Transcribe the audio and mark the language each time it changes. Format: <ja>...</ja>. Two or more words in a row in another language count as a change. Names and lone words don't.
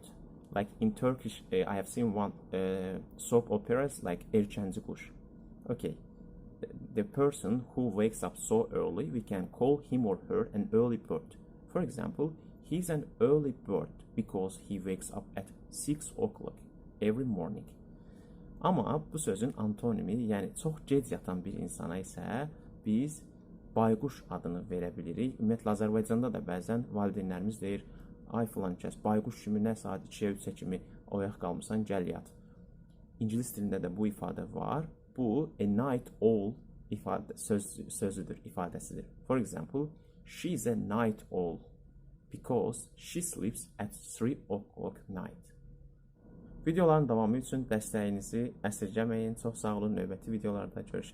<en>Like in Turkish, I have seen one soap operas like Erkenci Kuş. Okay. The person who wakes up so early, we can call him or her an early bird. For example, he's an early bird because he wakes up at 6 o'clock every morning.</en> <az>Ama bu sözün antonimi, yəni çox gec yatan bir insana isə biz bayquş adını verə bilirik. Ümumiyyətlə Azərbaycanda da bəzən valideynlərimiz deyir, ay filan kəs bayquş kimi nə saat 2-yə 3-ə kimi oyaq qalmısan, gəl yat. İngilis dilində də bu ifadə var. Bu</az> <en>a night owl</en> <az>sözüdür, ifadəsidir.</az> <en>For example, she is a night owl because she sleeps at 3 o'clock night.</en> <az>Videoların davamı üçün dəstəyinizi əsirgəməyin. Çox sağ olun. Növbəti videolarda görüşək.</az>